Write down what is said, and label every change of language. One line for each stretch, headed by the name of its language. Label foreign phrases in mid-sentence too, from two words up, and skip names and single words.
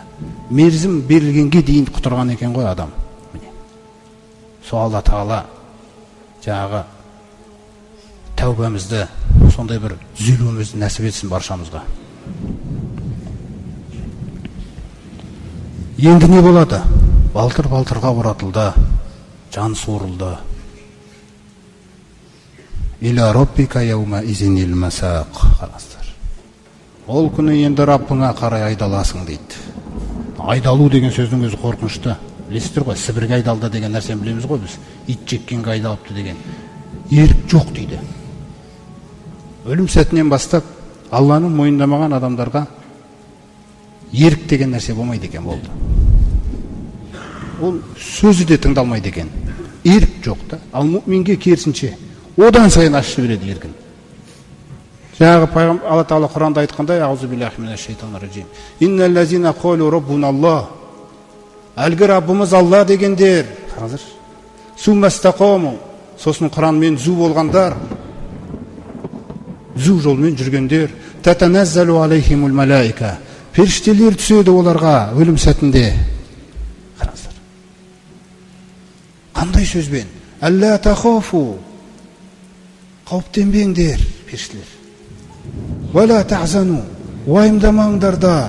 Kazakh: Мерзім берілгенге дейін құтырған екен ғой адам. Сол Алла Тағала жаңағы тәубамызды, сондай бір түзелуімізді нәсіп етсін баршамызға. Енді не болады? Балтырға оратылды, жан суырылды.
Arabic: إلى ربك يومئذ المساق.
Kazakh: Қараңыздар. Ол күні енді Раббыңа қарай айдаласың дейді. Айдалу деген сөздің өзі қорқынышты. Білесіздер ғой, Сібірге айдалды деген нәрсені білеміз ғой біз. Ит жеккенге айдалыпты деген. Ерік жоқ дейді. Өлім сәтінен бастап Алланың мойындамаған адамдарға ерік деген нәрсе болмайды екен болды. Ол сөзі де тыңдалмайды екен. Ерік жоқ та. Ал мұъминге керісінше одан сайын ашып береді еркін. Жаңағы пайғамбар Алла Тағала Құранда айтқандай,
Arabic: أعوذ بالله من الشيطان الرجيم. إن الذين قالوا ربنا الله.
Kazakh: Әлгі Раббымыз Алла дегендер, қараңыздар. Суммастақому, сосын Құранмен зу болғандар, зу жолмен жүргендер,
Arabic: تتنزل عليهم الملائكة.
Kazakh: Періштелер түседі оларға өлім сәтінде. Қараңыздар. Қандай сөзбен?
Arabic: ألا تخافوا.
Kazakh: Қауіптенбеңдер, періштелер.
Arabic: ولا تحزنوا.
Kazakh: Уайымдамаңдар да.